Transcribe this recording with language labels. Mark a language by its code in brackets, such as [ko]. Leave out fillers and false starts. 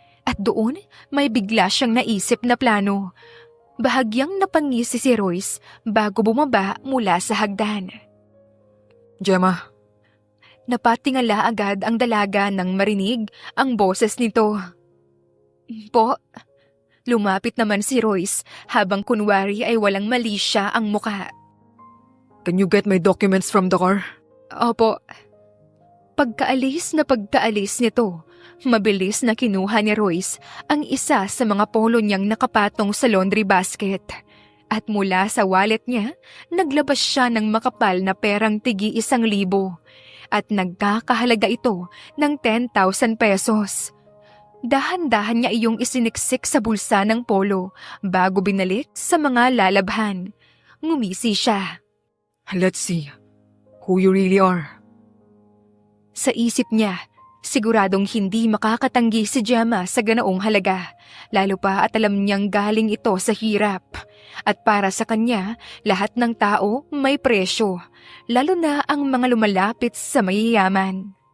[tl] At doon, may bigla siyang naisip na plano. Bahagyang napangisi si Royce bago bumaba mula sa hagdan. Gemma, Napatingala agad ang dalaga nang marinig ang boses nito. Po, lumapit naman si Royce habang kunwari ay walang mali siya ang muka. [en] can you get my documents from the car? [tl] Opo. Pagkaalis nito, mabilis na kinuha ni Royce ang isa sa mga polo niyang nakapatong sa laundry basket. At mula sa wallet niya, naglabas siya ng makapal na perang tigi 1,000 at nagkakahalaga ito ng 10,000 pesos. Dahan-dahan niya iyong isiniksik sa bulsa ng polo bago binalik sa mga lalabhan. Ngumisi siya. [en] Let's see who you really are. [tl] Sa isip niya, siguradong hindi makakatanggi si Gemma sa ganoong halaga, lalo pa at alam niyang galing ito sa hirap. At para sa kanya, lahat ng tao may presyo, lalo na ang mga lumalapit sa mayayaman.